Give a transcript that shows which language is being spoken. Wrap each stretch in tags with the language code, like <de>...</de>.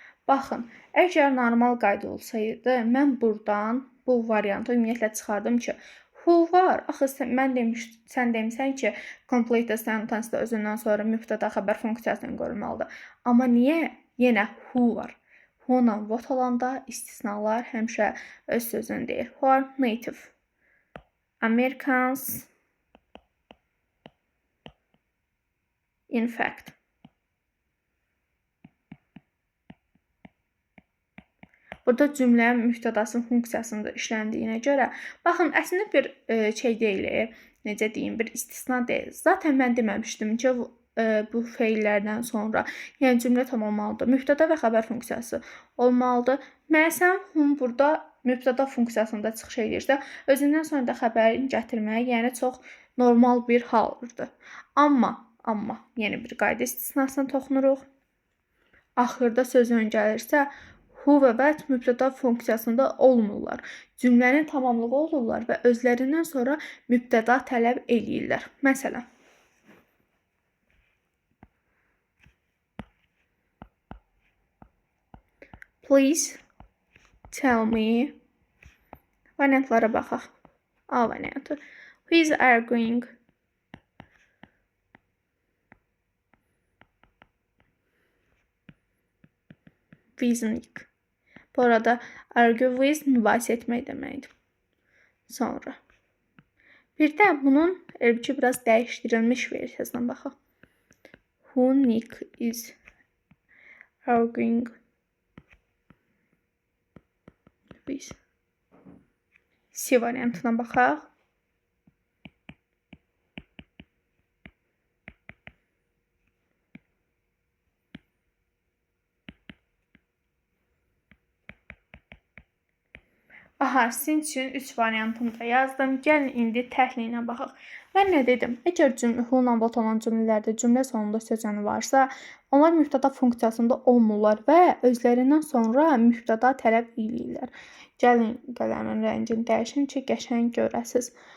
<az>Baxın, əgər normal qayda olsaydı, mən buradan bu variantı ümumiyyətlə çıxardım ki, who var. Axı sən demişsən ki, complete sentence-da özündən sonra mübtəda xəbər funksiyasını qorumalıdır. Amma niyə yenə who var? Who-la what olanda istisnalar həmişə öz sözünü deyir.</az> <en>Who are native Americans in fact.</en> <az>Burada cümlə mübtədasının funksiyasında işləndiyinə görə, baxın, əslində bir deyil, necə deyim, bir istisna deyil. Zaten mən deməmişdim ki, bu feillərdən sonra, yəni cümlə tamamlanmalıdır. Mübtəda və xəbər funksiyası olmalıdır. Məsələn, burada mübtəda funksiyasında çıxış edirsə, özündən sonra da xəbərin gətirməyə, yəni çox normal bir haldır. Amma yeni bir qayda istisnasına toxunuruq. Axırda söz gəlirsə, who və what mübtəda funksiyasında olmurlar. Cümlənin tamamlığı olurlar və özlərindən sonra mübtəda tələb eləyirlər. Məsələn,</az> <en>please Tell me.</en> <az>Variantlara baxaq. A variantı.</az> <en>Who is arguing? Reasoning.</en> <az>Bu arada argue with mübahisə etmək deməkdir. Sonra. Bir də bunun elbette biraz dəyişdirilmiş versiyasına baxaq.</az> <en>Who Nick is arguing with.</en> <az>C variantına baxaq. Aha, sizin üçün 3 variantını da yazdım. Gəlin indi təhlilinə baxaq. Mən nə dedim? Əgər who ilə what olan cümlələrdə cümlə sonunda sözəni varsa, onlar mübtəda funksiyasında olmurlar və özlərindən sonra mübtəda tələb eləyirlər. Gəlin qələmin rəngini dəyişin ki, qəşəng görəsiniz.</az>